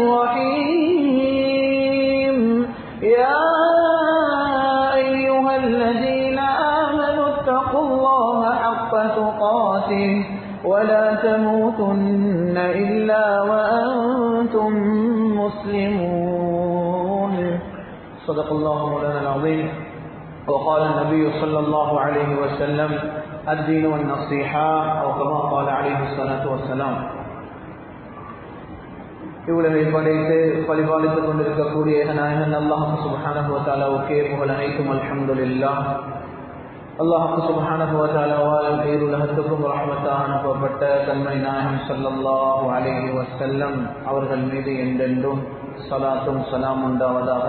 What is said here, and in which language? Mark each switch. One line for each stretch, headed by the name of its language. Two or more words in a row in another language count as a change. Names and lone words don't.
Arabic: الرحيم يا أيها الذين آمنوا اتقوا الله حق تقاته ولا تموتن إلا وأنتم مسلمون. صدق الله مولانا العظيم. وقال النبي صلى الله عليه وسلم الدين والنصيحة أو كما قال عليه الصلاة والسلام.
Tamil: இவ்வளவை படைத்து பரிபாலித்துக் கொண்டிருக்கக்கூடிய நாயகன் அல்லாஹ்
Arabic: سبحانه وتعالى
Tamil: புகழ் அனைத்தும் அல்ஹம்துலில்லாஹ். அல்லாஹ்
Arabic: سبحانه وتعالى
Tamil: பேருலகத்துக்கும் ரஹ்மத்தாக அனுப்பப்பட்ட கண்மணி நாயகம்
Arabic: صلى الله عليه وسلم
Tamil: அவர்கள் மீது என்றென்றும் ஸலாத்தும் ஸலாம் உண்டாவதாக.